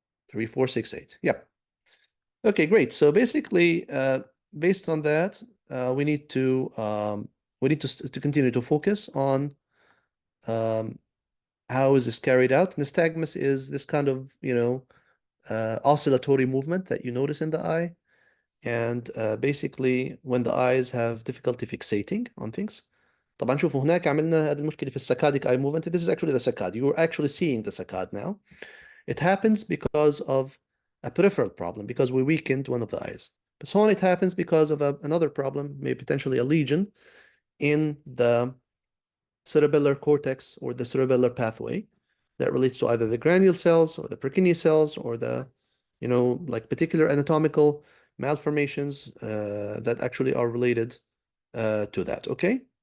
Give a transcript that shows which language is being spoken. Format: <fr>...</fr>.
<en>3, 4, 6, 8. Yep. Okay, great. So basically, based on that, we need to continue to focus on um, how is this carried out. Nystagmus is this kind of, oscillatory movement that you notice in the eye. And basically, when the eyes have difficulty fixating on things.</en> <ar>طبعا شوفوا هناك عملنا هذه المشكلة في saccadic eye movement.</ar> <en>This is actually the saccade. You're actually seeing the saccade now. It happens because of a peripheral problem, because we weakened one of the eyes. But so on, it happens because of another problem, maybe potentially a lesion in the cerebellar cortex or the cerebellar pathway that relates to either the granule cells or the Purkinje cells or the, like particular anatomical malformations that actually are related to that. Okay.</en>